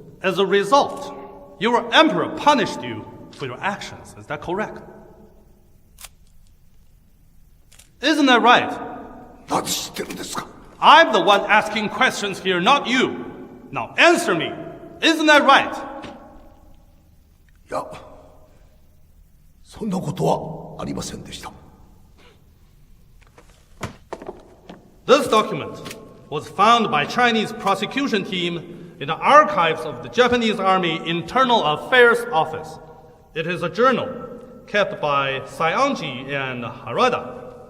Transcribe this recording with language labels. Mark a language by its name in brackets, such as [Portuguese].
[English] As a result, your emperor punished you for your actions. Is that correct? Isn't that right? [Japanese] 何知ってるんですか? [English] I'm the one asking questions here, not you. Now answer me. Isn't that right? [Japanese] いや、そんなことはありませんでした。 [English] This document was found by Chinese prosecution team in the archives of the Japanese Army Internal Affairs Office. It is a journal kept by Saionji and Harada.